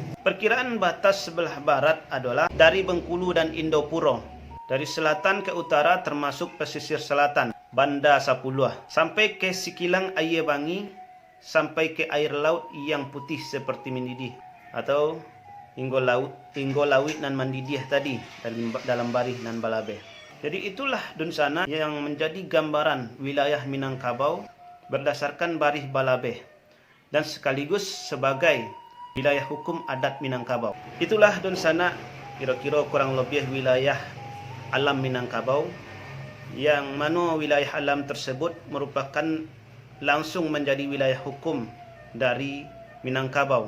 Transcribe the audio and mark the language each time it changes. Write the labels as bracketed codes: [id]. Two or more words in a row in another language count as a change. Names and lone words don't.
[id] Perkiraan batas sebelah barat adalah dari Bengkulu dan Indopuro, dari selatan ke utara termasuk pesisir selatan Banda 10, sampai ke Sikilang Aye Bangi, sampai ke air laut yang putih seperti mendidih, atau hingga [min] lawit nan mandidih [id] tadi dalam [min] barih nan balabeh. [id] Jadi itulah dun sana yang menjadi gambaran wilayah Minangkabau berdasarkan [min] barih balabeh [id] dan sekaligus sebagai wilayah hukum adat Minangkabau. Itulah dun sana kira-kira kurang lebih wilayah alam Minangkabau, yang mana wilayah alam tersebut merupakan langsung menjadi wilayah hukum dari Minangkabau.